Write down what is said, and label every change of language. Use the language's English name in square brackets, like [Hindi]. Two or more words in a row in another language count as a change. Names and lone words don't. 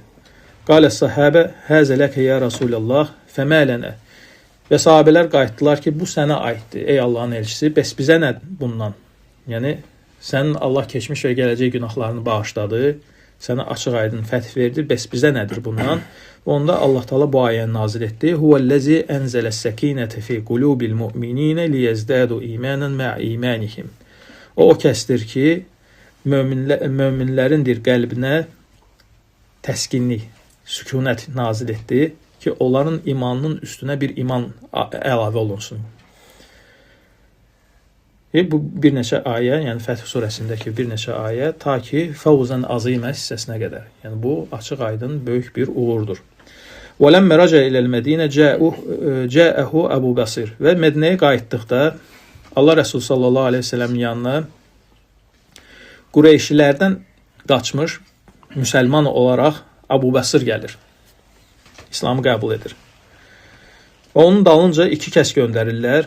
[Arabic] قال الصحابة هذا لك يا رسول الله فما لنا. [Azerbaijani] Və sahabələr qayıtdılar ki, bu sənə aiddir, ey Allahın elçisi, bəs bizə nə bundan? Yəni, sənin Allah keçmiş və gələcək günahlarını bağışladı, sənə açıq aydın fəth verdi, bəs bizə nədir bundan? Və onda Allah Taala bu ayəni nazil etdi. [Arabic] هو الذي أنزل السكينة في قلوب المؤمنين ليزدادوا إيمانا مع إيمانهم. [Azerbaijani] O kəsdir ki, möminlərindir qəlbinə təskinlik, sükunət nazil etdi ki, onların imanının üstünə bir iman əlavə olunsun. Bu bir neçə ayə, yəni Fəth surəsindəki bir neçə ayə, ta ki, [Arabic] فوزا عظيما [Azerbaijani] hissəsinə qədər. Yəni bu açıq aydın böyük bir uğurdur. [Arabic] وَلَمَّ رَجَ إِلَى الْمَدِينَ جَاءَهُ Əbu Bəsir. [Azerbaijani] Və Mədinəyə qayıtdıqda Allah Rəsulü [Arabic] صلى الله عليه وسلم [Azerbaijani] yanına Qureyşilərdən qaçmış, müsəlman olaraq Əbu Bəsir gəlir. İslamı qəbul edir. Və onun dalınca 2 kəs göndərirlər.